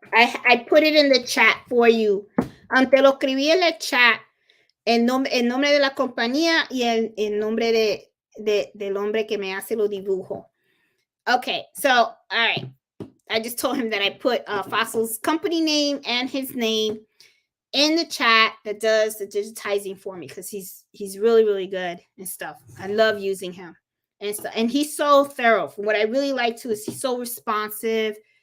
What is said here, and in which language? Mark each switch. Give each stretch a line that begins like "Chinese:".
English: I put it in the chat for you.
Spanish: Te lo escribí en el chat. El nombre de la compañía y el nombre del hombre que me hace los dibujos.
English: Okay, so, all right. I just told him that I put Fossil's company name and his name in the chat that does the digitizing for me because he's really, really good and stuff. I love using him and stuff. And he's so thorough. What I really like too is he's so responsive.